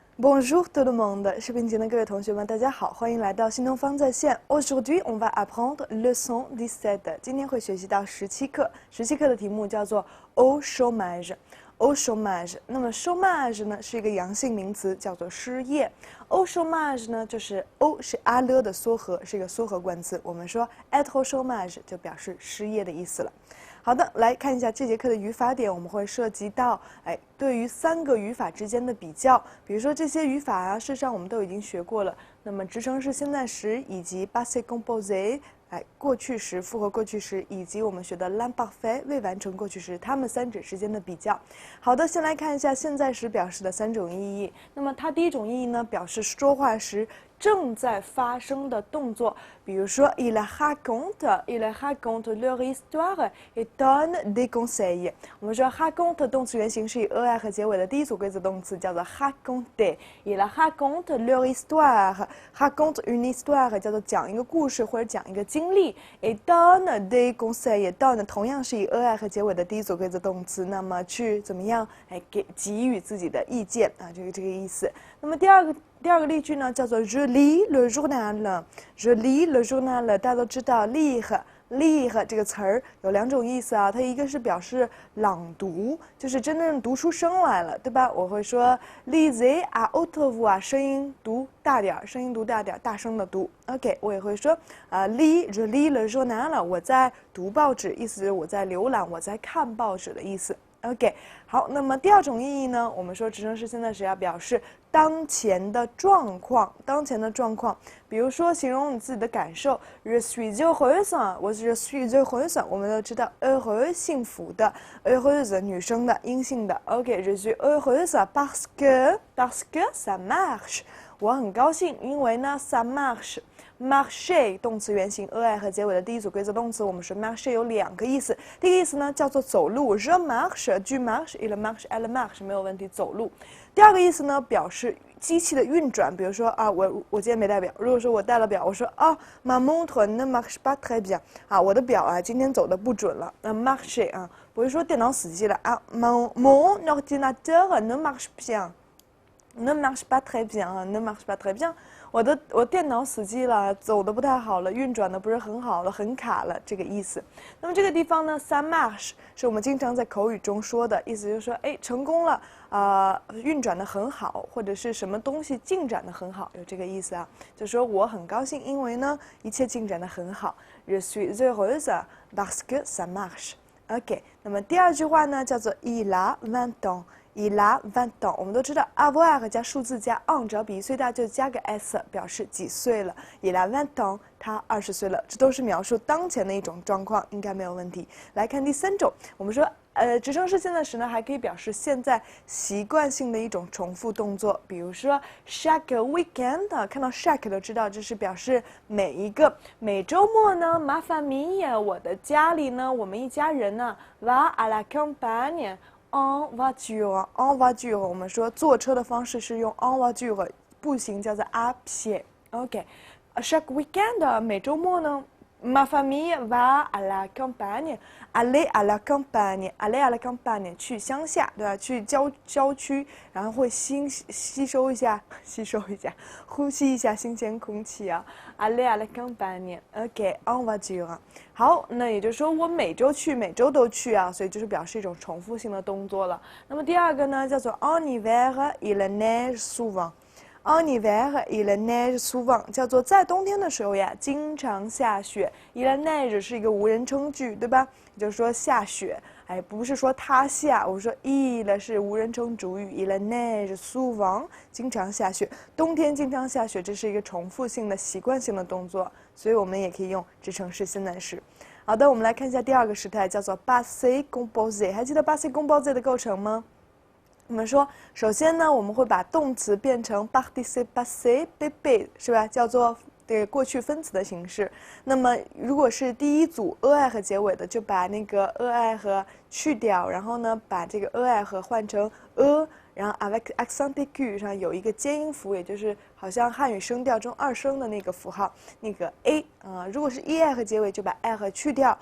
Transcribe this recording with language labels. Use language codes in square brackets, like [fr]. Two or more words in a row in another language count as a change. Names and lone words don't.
[fr] Bonjour tout le monde， [zh] 視頻前的各位同學們，大家好，歡迎來到新東方在線。 [fr] Aujourd'hui on va apprendre leçon 17， [zh] 今天會學習到17課，17課的題目叫做 [fr] au chômage。 au chômage， [zh] 那麼 chômage 呢是一個陽性名詞，叫做失業。 [fr] au chômage [zh] 呢就是 au 是阿勒的縮合，是一個縮合冠詞。我們說 [fr] être au chômage [zh] 就表示失業的意思了。好的，來看一下這節課的語法點，我們會涉及到，對於3個語法之間的比較，比如說這些語法啊，事實上我們都已經學過了。那麼直稱式現在時以及 [fr] passé composé， [zh] 過去時、複合過去時，以及我們學的 l'imparfait 未完成過去時，它們3者之間的比較。好的，先來看一下現在時表示的3種意義。那麼它第一種意義呢，表示說話時正在發生的動作，比如說 [fr] il raconte leur histoire et donne des conseils。 [zh] 我們說 raconte 動詞原形是以 er 和結尾的第一組貴子動詞，叫做 raconter。 [fr] il raconte leur histoire，raconte une histoire [zh] 叫做講一個故事或者講一個經歷。 [fr] et donne des conseils， [zh] donne 同樣是以 er 和結尾的第一組貴子動詞，那麼去怎麼樣給予自己的意見啊，這個意思。那麼第二個例句呢，叫做 [fr] Je lis le journal。Je lis le journal， [zh] 大家都知道 lire 這個詞兒有2種意思啊，它一個是表示朗讀，就是真正讀出聲來了，對吧？我會說 [fr] lisez à haute voix， [zh] 聲音讀大點，大聲的讀。OK， 我也會說 [fr] je lis le journal， [zh] 我在讀報紙，意思就是我在瀏覽，我在看報紙的意思。OK， 好，那麼第二種意義呢？我們說直稱式現在時要表示當前的狀況，比如說形容你自己的感受 ， [fr] je suis heureuse， je suis heureuse， [zh] 我們都知道 heureux 幸福的 ，heureuse 女生的陰性的 ，OK， [fr] je suis heureuse parce que ça marche， [zh] 我很高興，因為呢 [fr] ça marche。 [zh] marcher 動詞原形 er 和結尾的第一組貴子動詞，我們說 marcher 有2個意思。第一個意思呢叫做走路 [fr] ，je marche，tu marches，il marche，elle marche， [zh] 沒有問題，走路。第二個意思呢表示機器的運轉，比如說啊，我今天沒帶表，如果說我帶了表，我說啊 [fr] ma montre ne marche pas très bien， [zh] 啊，我的表啊今天走的不準了。 [fr] 那 marcher 啊， [zh] 不是說電腦死機了啊 [fr] mon ordinateur ne marche bien。ne marche pas très bien，ne marche pas très bien。 [zh] 我電腦死機了，走的不太好了，運轉的不是很好了，很卡了，這個意思。那麼這個地方呢 [fr] ça marche [zh] 是我們經常在口語中說的，意思就是說，成功了，運轉的很好，或者是什麼東西進展的很好，有這個意思啊。就說我很高興，因為呢一切進展的很好。 [fr] Je suis heureuse parce que ça marche。 [zh] OK， 那麼第二句話呢叫做 [fr] il a 20 ans。il a 20 ans， [zh] 我們都知道 avoir 加數字加 on， 只要比1歲大就加個 s， 表示幾歲了。 [fr] il a 20 ans， [zh] 他20歲了，這都是描述當前的一種狀況，應該沒有問題。來看第3種，我們說直稱式現在時呢，還可以表示現在習慣性的一種重複動作，比如說 [fr] chaque weekend， [zh] 看到 chaque 都知道這是表示每週末呢 [fr] ma famille， [zh] 我的家裡呢，我們一家人呢 [fr] va à la campagne。en voiture， [zh] 我們說坐車的方式是用 [fr] en voiture， [zh] 步行叫做 [fr] à pied。 [zh] OK， [fr] chaque weekend， [zh] 每週末呢 [fr] ma famille va à la campagne，aller à la campagne，aller à la campagne， [zh] 去鄉下，對吧？去郊區，然後會呼吸一下新鮮空氣啊。 [fr] aller à la campagne， [zh] OK， [fr] en voiture。 [zh] 好，那也就是說我每週去，每週都去啊，所以就是表示一種重複性的動作了。那麼第二個呢，叫做 [fr] en hiver il neige souvent。en hiver il neige souvent， [zh] 叫做在冬天的時候呀，經常下雪。 [fr] il neige [zh] 是一個無人稱句，對吧？也就是說下雪，不是說它下，我說 il 是無人稱主語 [fr] il neige souvent， [zh] 經常下雪，冬天經常下雪，這是一個重複性的習慣性的動作，所以我們也可以用直稱式現在時。好的，我們來看一下第二個時態，叫做 [fr] passé composé。 [zh] 還記得 [fr] passé composé [zh] 的構成嗎？我們說，首先呢，我們會把動詞變成 [fr] participe passé pp， [zh] 是吧？叫做過去分詞的形式。那麼如果是第一組 er 和結尾的，就把那個 er 和去掉，然後呢，把這個 er 和換成然後 [fr] avec accent aigu [zh] 上有一個尖音符，也就是好像漢語聲調中二聲的那個符號，那個 a 如果是 er 結尾就把 r 去掉。